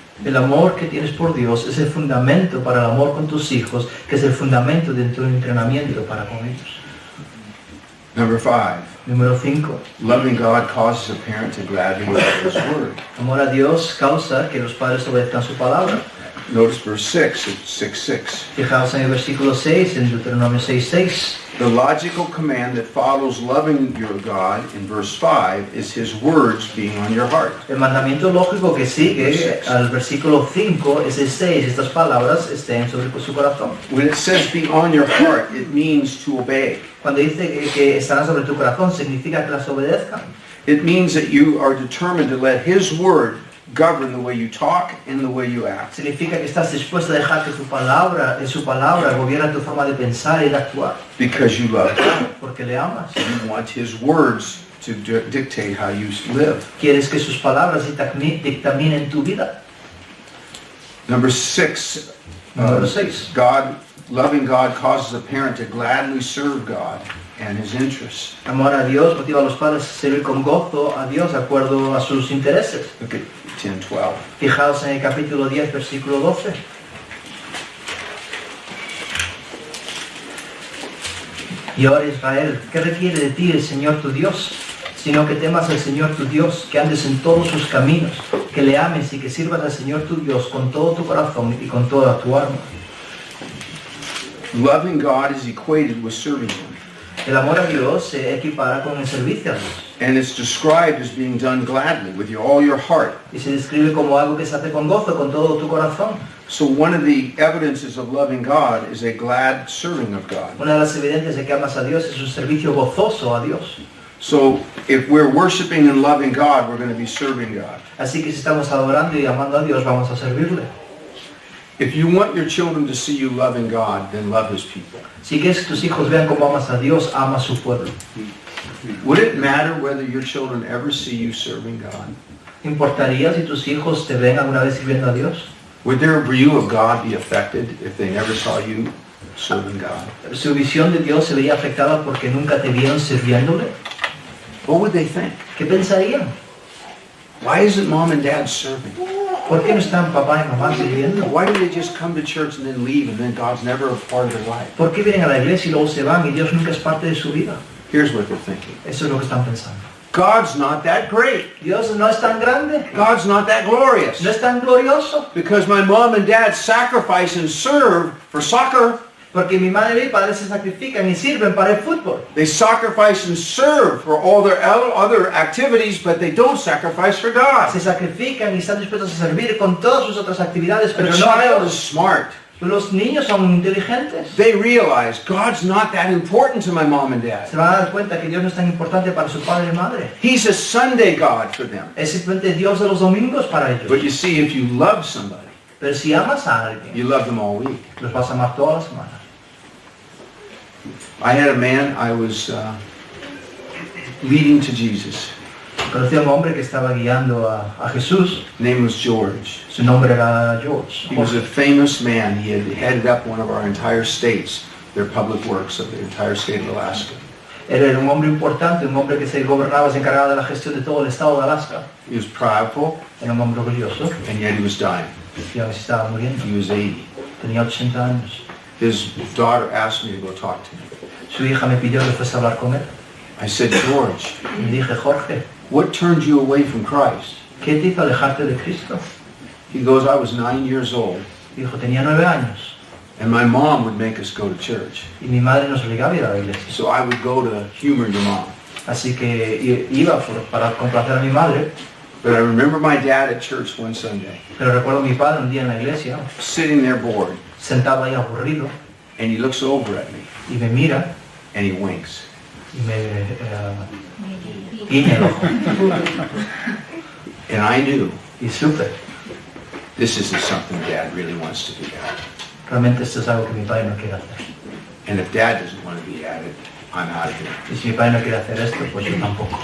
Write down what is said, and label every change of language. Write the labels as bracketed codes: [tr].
[es] El amor que tienes por Dios es el fundamento para el amor con tus hijos, que es el fundamento de tu entrenamiento para con ellos. [en] Number 5, [es] Número 5. [en] loving God causes a parent to gladly obey His word. [es] Amor a Dios causa que los padres obedezcan su palabra. [en] Notice verse 6, it's 6:6. [es] Fijaos en el versículo 6, en Deuteronomio 6:6. [en] The logical command that follows loving your God in verse 5 is His words being on your heart. [es] El mandamiento lógico que sigue al versículo 5 es el 6. Estas palabras estén sobre su corazón. [en] When it says be on your heart, it means to obey. [es] Cuando dice que estarán sobre tu corazón, significa que las obedezcan. [en] It means that you are determined to let His word govern the way you talk and the way you act. [es] Significa que estás dispuesto a dejar que su palabra gobierne tu forma de pensar y de actuar. [en] Because you love God. [es] Porque le amas. [en] You want His words to dictate how you live. [es] Quieres que sus palabras dictaminen tu vida. [en] Number 6, [es] Número 6. [en] loving God causes a parent to gladly serve God and His interests. [es] Amor a Dios motiva a los padres a servir con gozo a Dios de acuerdo a sus intereses. [en] Look at 10:12. [es] Fijaos en el capítulo 10, versículo 12. Y ahora Israel, ¿qué requiere de ti el Señor tu Dios? Sino que temas al Señor tu Dios, que andes en todos sus caminos, que le ames y que sirvas al Señor tu Dios con todo tu corazón y con toda tu alma. [en] Loving God is equated with serving Him. [es] El amor a Dios se equipara con el servicio a Dios. [en] And it's described as being done gladly with all your heart. [es] Y se describe como algo que se hace con gozo, con todo tu corazón. [en] So one of the evidences of loving God is a glad serving of God. [es] Una de las evidencias de que amas a Dios es un servicio gozoso a Dios. [en] So if we're worshiping and loving God, we're going to be serving God. [es] Así que si estamos adorando y amando a Dios, vamos a servirle. [en] If you want your children to see you loving God, then love His people. [es] Si quieres que tus hijos vean cómo amas a Dios, ama a su pueblo. [en] Would it matter whether your children ever see you serving God? [es] ¿Importaría si tus hijos te ven alguna vez sirviendo a Dios? [en] Would their view of God be affected if they never saw you serving God? [es] ¿Su visión de Dios se vería afectada porque nunca te vieron sirviéndole? [en] What would they think? [es] ¿Qué pensarían? [en] Why isn't mom and dad serving? [es] ¿Por qué no están papá y mamá sirviendo? [en] Why do they just come to church and then leave and then God's never a part of their life? [es] ¿Por qué vienen a la iglesia y luego se van y Dios nunca es parte de su vida? [en] Here's what they're thinking. [es] Eso es lo que están pensando. [en] God's not that great. [es] Dios no es tan grande, [en] God's not that glorious. [es] no es tan glorioso, [en] Because my mom and dad sacrifice and serve for soccer. [es] porque mi madre y mi padre se sacrifican y sirven para el fútbol. [en] They sacrifice and serve for all their other activities, but they don't sacrifice for God. [es] Se sacrifican y están dispuestos a servir con todas sus otras actividades, pero [en] The [es] no a [en] child is [es] Dios. [en] smart. [es] Los niños son inteligentes. [en] They realize God's not that important to my mom and dad. [es] Se van a dar cuenta que Dios no es tan importante para su padre y madre. [en] He's a Sunday God for them. [es] Es simplemente Dios de los domingos para ellos. [en] But you see, if you love somebody, [es] Pero si amas a alguien, [en] you love them all week. [es] los vas a amar toda la semana. [en] I had a man I was leading to Jesus. [es] Conocí a un hombre que estaba guiando a Jesús. [en] His name was George. [es] Su nombre era George. [en] He was a famous man. He had headed up one of our entire states, their public works of the entire state of Alaska. [es] Él era un hombre importante, un hombre que se gobernaba, se encargaba de la gestión de todo el estado de Alaska. [en] He was proudful, [es] Era un hombre orgulloso [en] and yet he was dying. [es] y a veces estaba muriendo. [en] He was 80. [es] Tenía 80 años. [en] His daughter asked me to go talk to him. [es] Su hija me pidió que fuese a hablar con él. [en] I said, George, [es] Y le dije, Jorge, [en] what turned you away from Christ? [es] ¿qué te hizo alejarte de Cristo? [en] He goes, I was 9 years old, [es] Dijo, tenía 9 años [en] and my mom would make us go to church. [es] y mi madre nos obligaba a ir a la iglesia. [en] So I would go to humor your mom. [es] Así que iba para complacer a mi madre, [en] But I remember my dad at church one Sunday, [es] pero recuerdo a mi padre un día en la iglesia, [en] sitting there bored, [es] sentado ahí aburrido, [en] and he looks over at me, [es] y me mira [en] and he winks. [es] y me guiña el ojo. [en] And I knew, [es] Y supe, [en] this isn't something Dad really wants to be at. [es] realmente esto es algo que mi padre no quiere hacer. [en] And if Dad doesn't want to be at it, I'm out of here. [es] Y si mi padre no quiere hacer esto, pues yo tampoco.